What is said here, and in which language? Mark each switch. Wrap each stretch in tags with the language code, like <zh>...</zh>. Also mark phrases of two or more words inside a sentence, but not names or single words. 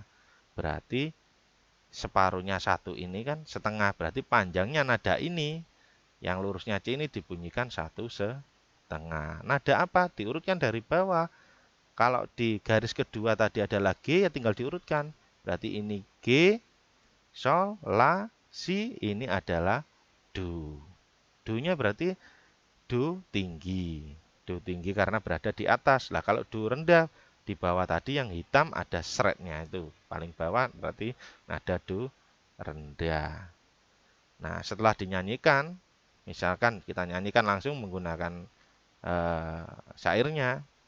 <id>Berarti separuhnya satu ini kan setengah, berarti panjangnya nada ini yang lurusnya C ini dibunyikan 1/2. Nada apa? Diurutkan dari bawah. Kalau di garis kedua tadi adalah G, ya tinggal diurutkan. Berarti ini G, sol, la, si, ini adalah do. Do-nya berarti do tinggi. Do tinggi karena berada di atas. Lah kalau do rendah, di bawah tadi yang hitam ada sretnya itu. Paling bawah berarti nada do rendah. Nah, setelah dinyanyikan, misalkan kita nyanyikan langsung menggunakan syairnya.</id>